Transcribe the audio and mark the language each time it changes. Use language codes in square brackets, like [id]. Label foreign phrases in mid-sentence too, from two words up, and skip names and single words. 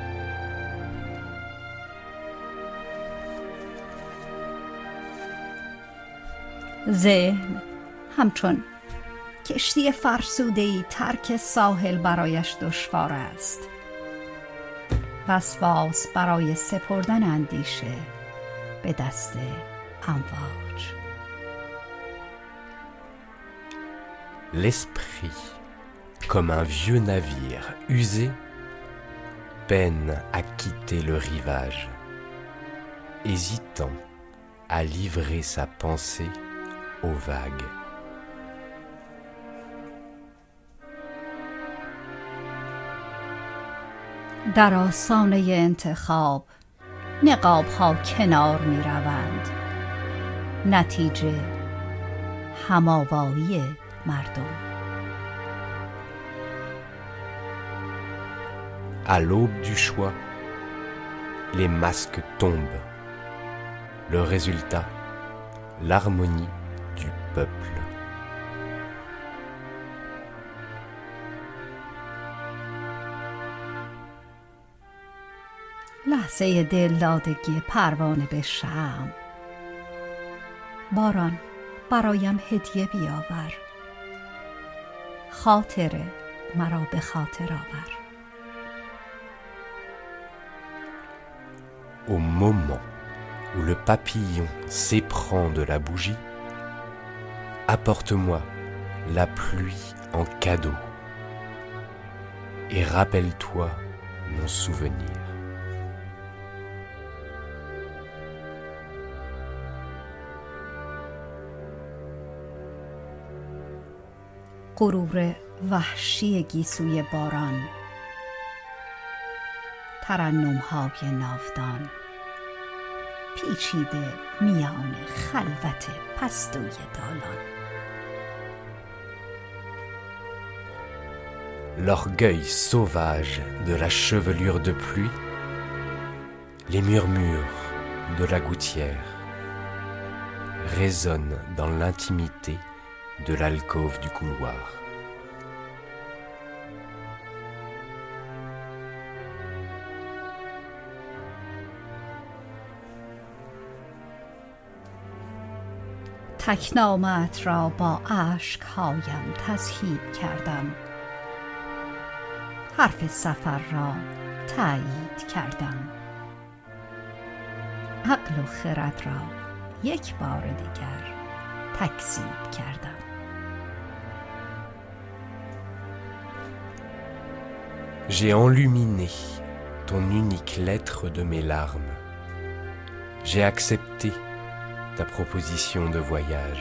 [fa] ذهن همچون کشتی فرسوده‌ای ترک ساحل برایش دشوار است. وسواس برای سپردن اندیشه به دست امواج. [fr] L'esprit, comme un vieux navire usé, peine à quitter le rivage, hésitant à livrer sa pensée aux vagues. [fa] در آستانه انتخاب نقاب ها کنار می روند. نتیجه هماوایی مردم. [fr] À l'aube du choix, les masques tombent. Le résultat, l'harmonie du peuple. [fa] لحظه دلدادگی پروانه به شمع. باران برایم هدیه بیاور. خاطره مرا به خاطر آور. [fr] Au moment où le papillon s'éprend de la bougie, apporte-moi la pluie en cadeau et rappelle-toi mon souvenir. [fa] غرور وحشی گیسوی باران. ترنم‌های ناودان پیچیده میان خلوت پستوی دالان. [fr] L'orgueil sauvage de la chevelure de pluie, les murmures de la gouttière résonnent dans l'intimité de l'alcôve du couloir. [fa] تکنامت را با اشک‌هایم تضحیب کردم. حرف سفر را تایید کردم. عقل و خرد را یک بار دیگر تکذیب کردم. [fr] J'ai enluminé ton unique lettre de mes larmes. J'ai accepté ta proposition de voyage.